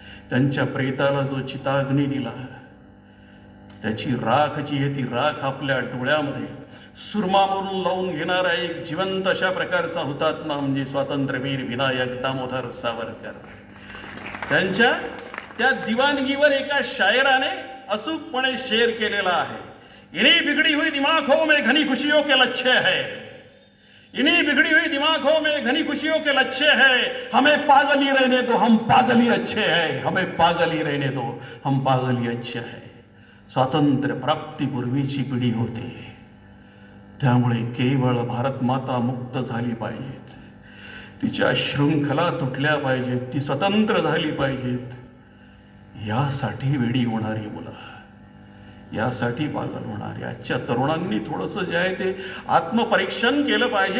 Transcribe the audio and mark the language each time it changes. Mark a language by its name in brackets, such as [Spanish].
[Marathi] त्यांच्या प्रेताला जो चिताग्नी दिला, त्याची राख जी आहे ती राख आपल्या डोळ्यामध्ये सुरमा म्हणून लावून घेणारा एक जिवंत अशा प्रकारचा हुतात्मा म्हणजे स्वातंत्र्यवीर विनायक दामोदर सावरकर. त्यांच्या त्या दिवाणगीवर एका शायराने अचूकपणे शेर केलेला आहे. [Hindi] इन्हीं बिगड़ी हुई दिमागों में घनी खुशियों के लच्छे है, इन्हीं बिगड़ी हुई दिमागों में घनी खुशियों के लच्छे हैं, हमें पागल ही रहने दो हम पागल ही अच्छे हैं, हमें पागल ही रहने दो हम पागल ही अच्छे हैं. [Marathi] स्वातंत्र्य प्राप्तीपूर्वीची पिढी होती, त्यामुळे केवळ भारत माता मुक्त झाली पाहिजेत, तिच्या शृंखला तुटल्या पाहिजेत, ती स्वतंत्र झाली पाहिजेत. यासाठी वेडी होणारी मुलं, यासाठी पागल होणारी आजच्या तरुणांनी थोडंसं जे आहे ते आत्मपरीक्षण केलं पाहिजे.